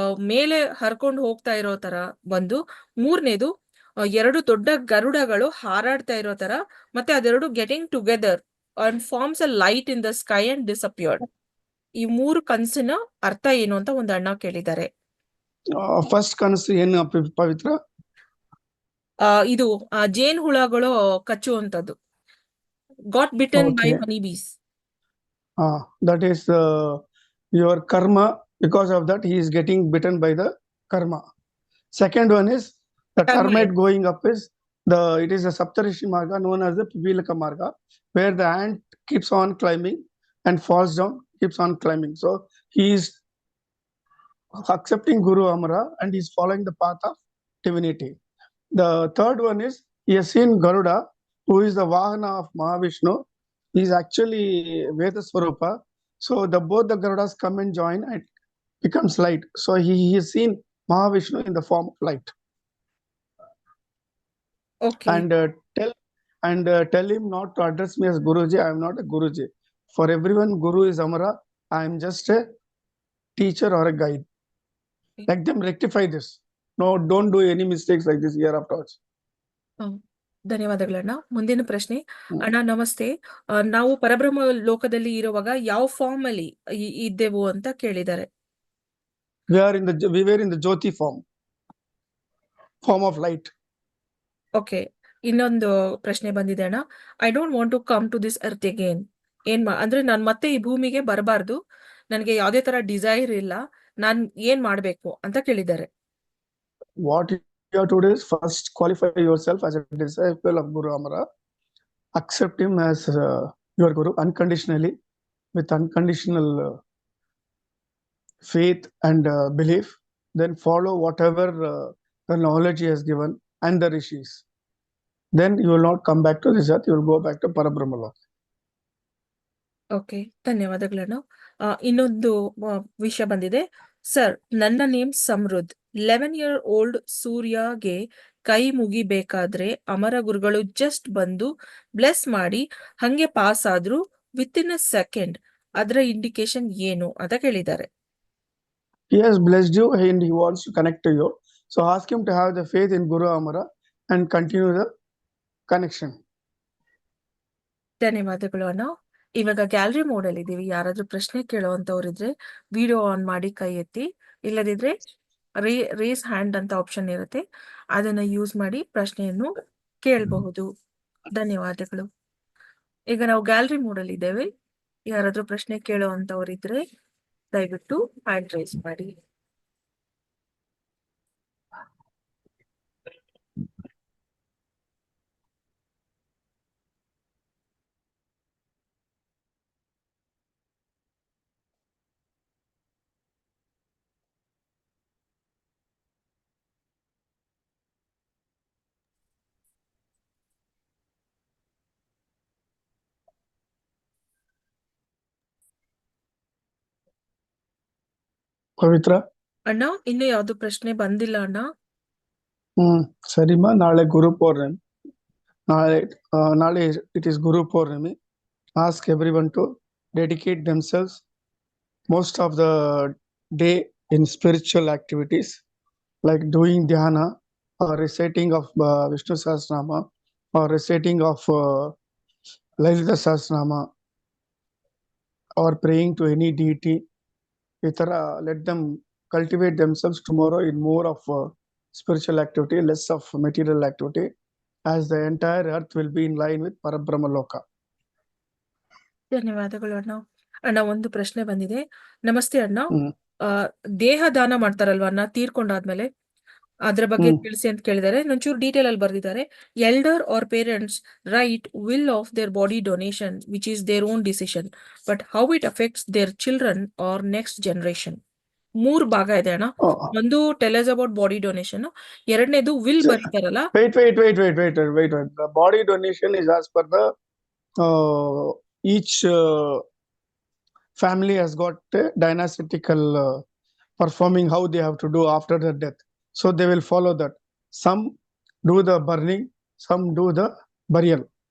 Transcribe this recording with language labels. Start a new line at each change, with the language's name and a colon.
Kannada: ಮೇಲೆ ಹರ್ಕೊಂಡು ಹೋಗ್ತಾ ಇರೋ ತರ ಒಂದು, ಮೂರನೇದು ಎರಡು ದೊಡ್ಡ ಗರುಡಗಳು ಹಾರಾಡ್ತಾ ಇರೋ ತರ, ಮತ್ತೆ ಅದೆರಡು
English: Getting together and forms a light in the sky and disappeared.
Kannada: ಈ ಮೂರು ಕನ್ಸಿನ ಅರ್ಥ ಏನು ಅಂತ ಒಂದು ಅಣ್ಣ ಕೇಳಿದ್ದಾರೆ. ಫಸ್ಟ್ ಕನಸು ಏನು ಪವಿತ್ರ? ಇದು ಜೇನ್ ಹುಳಗಳು ಕಚ್ಚುವಂತದ್ದು,
English: Got bitten by Okay. Honey bees. That is your karma. Because of that, he is getting bitten by the karma. Second one is the Karma. termite going up is it is a Saptarishi Marga known as the Pipilaka Marga, where the ant keeps on climbing and falls down, keeps on climbing. So he is accepting Guru Amara and he is following the path of divinity. The third one is he has seen Garuda, who is the Vahana of Mahavishnu. He is actually Veda Swarupa. So both the Garudas come and join and becomes light. So he has seen Mahavishnu in the form of light. Okay. And tell him not to address me as Guruji. I am not a Guruji. For everyone, Guru is Amara. I am just a teacher or a guide. Let them rectify this. No, don't do any mistakes like this year afterwards.
Kannada: ಧನ್ಯವಾದಗಳಣ್ಣ. ಮುಂದಿನ ಪ್ರಶ್ನೆ. ಅಣ್ಣ ನಮಸ್ತೆ, ನಾವು ಪರಬ್ರಹ್ಮ ಲೋಕದಲ್ಲಿ ಇರುವಾಗ ಯಾವ form ಅಲ್ಲಿ ಇದ್ದೆವು ಅಂತ ಕೇಳಿದ್ದಾರೆ.
English: We were in the Jyoti form of light.
Kannada: Okay, ಇನ್ನೊಂದು ಪ್ರಶ್ನೆ ಬಂದಿದೆ ಅಣ್ಣ.
English: I don't want to come to this earth again.
Kannada: ಅಂದ್ರೆ ನಾನು ಮತ್ತೆ ಈ ಭೂಮಿಗೆ ಬರಬಾರ್ದು, ನನಗೆ ಯಾವುದೇ ತರ ಡಿಸೈರ್ ಇಲ್ಲ, ನಾನ್ ಏನ್ ಮಾಡ್ಬೇಕು ಅಂತ ಕೇಳಿದ್ದಾರೆ.
English: What you have to do is first qualify yourself as a disciple of Guru Amara. Accept him as your Guru unconditionally, with unconditional faith and belief. Then follow whatever the knowledge he has given and the rishis. Then you will not come back to this earth, you will go back to Parabrahma Loka.
Kannada: Okay, ಧನ್ಯವಾದಗಳಣ್ಣ. ಇನ್ನೊಂದು ವಿಷಯ ಬಂದಿದೆ. Sir, ನನ್ನ name Samruddh. 11-year-old ಸೂರ್ಯಗೆ ಕೈ ಮುಗಿಬೇಕಾದ್ರೆ ಅಮರ ಗುರುಗಳು just ಬಂದು bless ಮಾಡಿ ಹಂಗೆ pass ಆದ್ರು
English: Within a second.
Kannada: ಅದರ ಇಂಡಿಕೇಶನ್ ಏನು ಅಂತ ಕೇಳಿದ್ದಾರೆ.
English: He has blessed you and he wants to connect to you. So ask him to have the faith in Guru Amara and continue the connection.
Kannada: ಧನ್ಯವಾದಗಳು ಅಣ್ಣ. ಇವಾಗ gallery mode ಅಲ್ಲಿ ಇದೀವಿ. ಯಾರಾದ್ರೂ ಪ್ರಶ್ನೆ ಕೇಳೋವಂತವ್ರಿದ್ರೆ ವಿಡಿಯೋ ಆನ್ ಮಾಡಿ ಕೈ ಎತ್ತಿ, ಇಲ್ಲದಿದ್ರೆ ರೇಸ್ ಹ್ಯಾಂಡ್ ಅಂತ ಆಪ್ಷನ್ ಇರುತ್ತೆ, ಅದನ್ನ ಯೂಸ್ ಮಾಡಿ ಪ್ರಶ್ನೆಯನ್ನು ಕೇಳಬಹುದು. ಧನ್ಯವಾದಗಳು. ಈಗ ನಾವು ಗ್ಯಾಲರಿ ಮೋಡ್ ಅಲ್ಲಿ ಇದ್ದೇವೆ. ಯಾರಾದ್ರೂ ಪ್ರಶ್ನೆ ಕೇಳೋವಂತವ್ರಿದ್ರೆ ದಯವಿಟ್ಟು ಹ್ಯಾಂಡ್ ರೇಸ್ ಮಾಡಿ.
English: Pavitra?
Kannada: ಅಣ್ಣ, ಇನ್ನು ಯಾವ್ದು ಪ್ರಶ್ನೆ ಬಂದಿಲ್ಲ ಅಣ್ಣ. Sarima, ನಾಳೆ ಗುರು ಪೌರ್ಣಮಿ. ನಾಳೆ
English: it is Guru Purnami. Ask everyone to dedicate themselves most of the day in spiritual activities like doing dhyana or reciting of Vishnu Sahasranama or reciting of Lalita Sahasranama or praying to any deity. Let them cultivate themselves tomorrow in more of spiritual activity, less of material activity, as the entire earth will be in line with Parabrahma Loka.
Kannada: ಧನ್ಯವಾದಗಳು ಅಣ್ಣ. ಅಣ್ಣ, ಒಂದು ಪ್ರಶ್ನೆ ಬಂದಿದೆ. ನಮಸ್ತೆ ಅಣ್ಣ, ದೇಹ ದಾನ ಮಾಡ್ತಾರಲ್ವಾ ಅಣ್ಣ ತೀರ್ಕೊಂಡಾದ್ಮೇಲೆ, ಅದ್ರ ಬಗ್ಗೆ ತಿಳಿಸಿ ಅಂತ ಕೇಳಿದ್ದಾರೆ. ಒಂಚೂರು ಡೀಟೇಲ್ ಅಲ್ಲಿ ಬರ್ದಿದ್ದಾರೆ.
English: Elder are parents write will of their body donation which is their own decision, but how it affects their children or next generation.
Kannada: 3 ಭಾಗ ಇದೆ ಅಣ್ಣ. ಒಂದು
English: tell us about body donation,
Kannada: ಎರಡನೇದು will ಬರೀತಾರಲ್ಲ.
English: Wait. The body donation is as per the each family has got a dynastic performing how they have to do after the death. So they will follow that. Some do the burning, some do the burial.